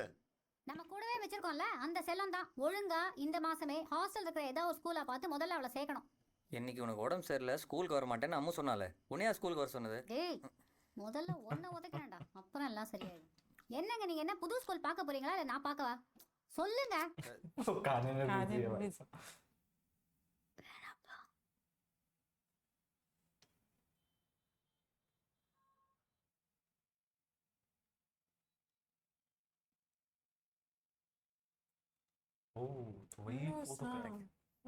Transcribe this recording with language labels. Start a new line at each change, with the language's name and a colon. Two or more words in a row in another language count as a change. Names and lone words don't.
Tamil: நம்ம கூடவே வச்சிருக்கோம்ல அந்த செல்லம் தான். ஒழுங்கா இந்த மாசமே ஹாஸ்டல் இருக்கிற ஏதாவது ஒரு ஸ்கூலா பார்த்து முதல்ல அவளை சேர்க்கணும். இன்னைக்கு உனக்கு உடம்பு சரியில்லை, ஸ்கூலுக்கு வர மாட்டேன்னு அம்மா சொன்னாலே. உன்னையா ஸ்கூலுக்கு வர சொன்னது? டேய், முதல்ல ஒன்ன உதைக்கிறேன்டா, அப்புறம் எல்லாம் சரியாயிடும். என்னங்க நீங்க என்ன புது ஸ்கூல் பார்க்க போறீங்களா இல்ல நான் பார்க்கவா? சொல்லுங்க.
Hindi: तो खाने में बिजी है भाई। ओ तो वही फोटो करेक्ट।